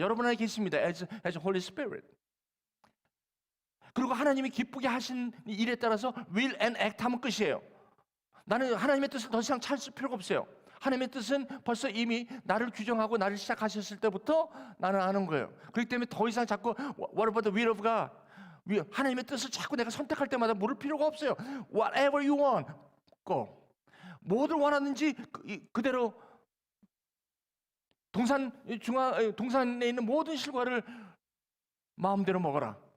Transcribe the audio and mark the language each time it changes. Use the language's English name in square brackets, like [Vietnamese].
[Korean] 여러분 안에 계십니다. [English] as Holy Spirit. [Korean] 그리고 하나님이 기쁘게 하신 일에 따라서 [English] will and act [Korean] 하면 끝이에요. 나는 하나님의 뜻을 더 이상 찾을 필요가 없어요. 하나님의 뜻은 벌써 이미 나를 규정하고 나를 시작하셨을 때부터 나는 아는 거예요. 그렇기 때문에 더 이상 자꾸 [English] what about the will of God? [Korean] 하나님의 뜻을 자꾸 내가 선택할 때마다 물을 필요가 없어요. [English] Whatever you want, go. [Korean] 뭐를 원하는지 그대로 동산에 있는 모든 실과를 마음대로 먹어라.